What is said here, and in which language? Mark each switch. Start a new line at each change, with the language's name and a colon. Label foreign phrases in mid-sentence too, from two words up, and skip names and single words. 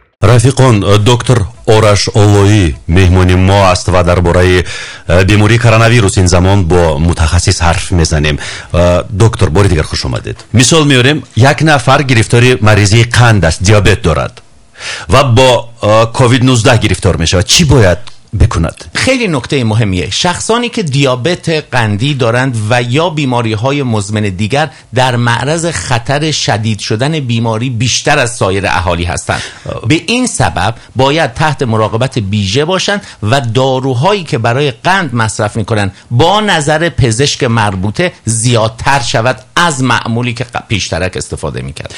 Tajik: рафиқон, доктор Ораш Олои меҳмони мо аст ва дар бораи бемории коронавирус ин замон бо мутахассис ҳарф мезанем. Доктор, бори дигар хуш омадед. мисол меорем, як нафар гирифтори маризии қанд аст, диабет дорад ва бо COVID-19 гирифтор мешавад. чӣ бояд بکند؟
Persian: خیلی نکته مهمیه. شخصانی که دیابت قندی دارند و یا بیماری های مزمن دیگر در معرض خطر شدید شدن بیماری بیشتر از سایر اهالی هستند. به این سبب باید تحت مراقبت ویژه باشند و داروهایی که برای قند مصرف میکنند با نظر پزشک مربوطه زیادتر شود از معمولی که پیشترک استفاده میکرد.